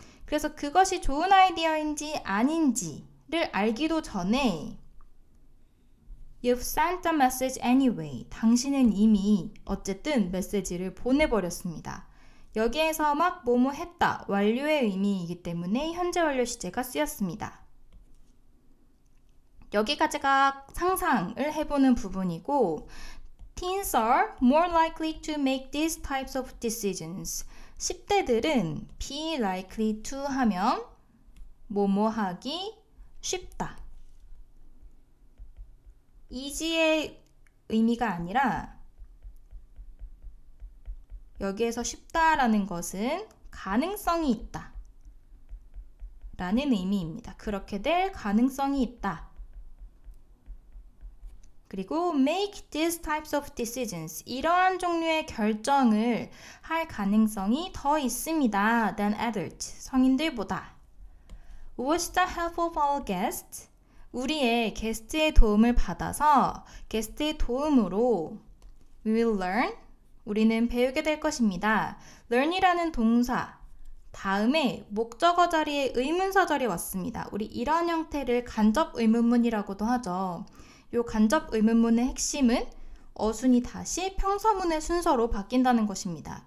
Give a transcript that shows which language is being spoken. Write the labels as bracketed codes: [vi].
[ko] 그래서 그것이 좋은 아이디어인지 아닌지를 알기도 전에 [en] You've sent a message anyway. [ko] 당신은 이미 어쨌든 메시지를 보내버렸습니다. 여기에서 막 뭐뭐 했다, 완료의 의미이기 때문에 현재 완료 시제가 쓰였습니다. 여기까지가 상상을 해보는 부분이고 [en] Teens are more likely to make these types of decisions. [ko] 10대들은 be likely to 하면 뭐뭐 하기 쉽다. easy의 의미가 아니라 여기에서 쉽다라는 것은 가능성이 있다 라는 의미입니다. 그렇게 될 가능성이 있다. [en] 그리고 make these types of decisions. [ko] 이러한 종류의 결정을 할 가능성이 더 있습니다. [en] than adults. [ko] 성인들보다. [en] With the help of our guests. [ko] 우리의 게스트의 도움을 받아서 게스트의 도움으로 [en] we will learn. [ko] 우리는 배우게 될 것입니다. learn이라는 동사 다음에 목적어 자리에 의문사절이 왔습니다. 우리 이런 형태를 간접 의문문이라고도 하죠. 이 간접 의문문의 핵심은 어순이 다시 평서문의 순서로 바뀐다는 것입니다.